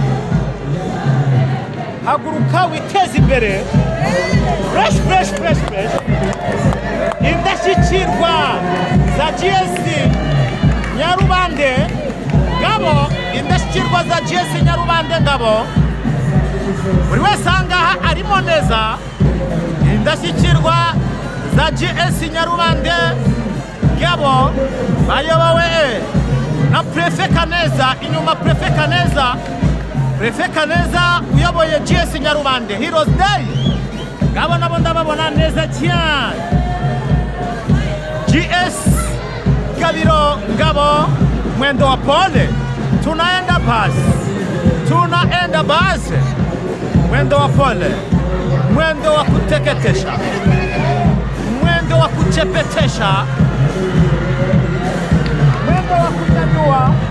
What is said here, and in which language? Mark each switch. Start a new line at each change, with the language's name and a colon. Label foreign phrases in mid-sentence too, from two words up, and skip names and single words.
Kinyarwanda: haguruka witeze imbere fresh indashyikirwa za GS Nyarubande ngabo indashyikirwa za GS Nyarubande ngabo buri wese ahangaha arimo neza indashyikirwa za GS Nyarubande ngabo bayobowe na Prefe Kaneza inyuma Prefe Kaneza uyoboye GS Nyarubande Heroes Day ngabo nabo ndababona neza cyane GS Gabiro ngabo
Swahili: mwendo wa pole tunaenda basi mwendo wa pole mwendo wa kuteketesha mwendo wa kuchepetesha mwendo wa kunyanyua